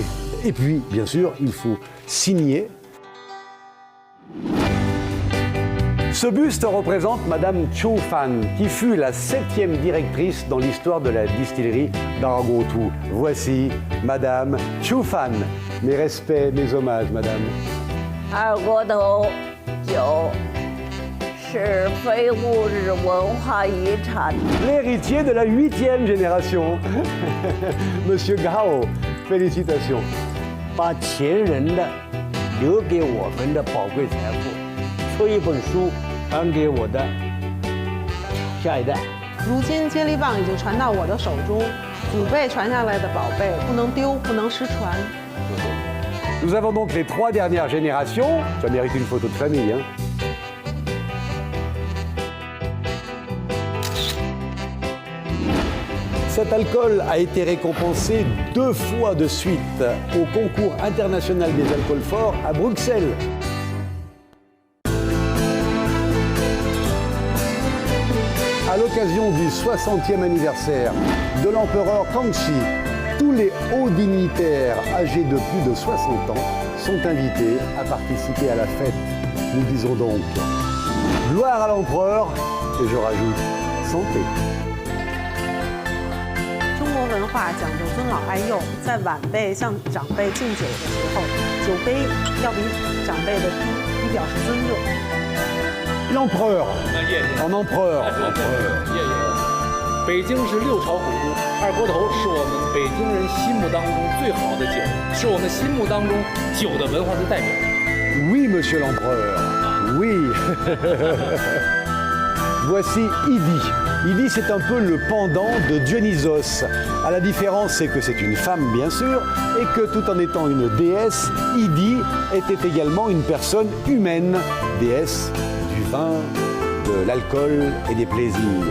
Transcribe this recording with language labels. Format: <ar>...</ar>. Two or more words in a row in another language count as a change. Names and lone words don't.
<fr>Et puis, bien sûr, il faut signer. Ce buste représente Madame Chu Fan, qui fut la 7e directrice dans l'histoire de la distillerie d'Erguotu. Voici Madame Chu Fan. Mes respects, mes hommages, Madame.</fr> <zh>Erguotu 酒是非物质文化遗产。</zh> <fr>L'héritier de la 8e génération, Monsieur Gao. Félicitations.</fr> <zh>把前人的留给我们的宝贵财富，出一本书传给我的下一代。如今接力棒已经传到我的手中，祖辈传下来的宝贝不能丢，不能失传。</zh> <fr>Nous avons donc les 3 dernières générations. Ça mérite une photo de famille. Hein. Cet alcool a été récompensé 2 fois de suite au concours international des alcools forts à Bruxelles. À l'occasion du 60e anniversaire de l'empereur Kangxi, tous les hauts dignitaires âgés de plus de 60 ans sont invités à participer à la fête. Nous disons donc gloire à l'empereur et je rajoute santé.</fr> <zh>中国文化讲究尊老爱幼，在晚辈向长辈敬酒的时候，酒杯要比长辈的低，以表示尊重。</zh> <fr>L'empereur, en empereur.</fr> <zh>北京是6朝古都，二锅头是我们北京人心目当中最好的酒，是我们心目当中酒的文化的代表。</zh> <fr>Oui, monsieur l'empereur. Oui. Voici Idi. Idi, c'est un peu le pendant de Dionysos. À la différence, c'est que c'est une femme, bien sûr, et que tout en étant une déesse, Idi était également une personne humaine, déesse du vin, de l'alcool et des plaisirs.</fr>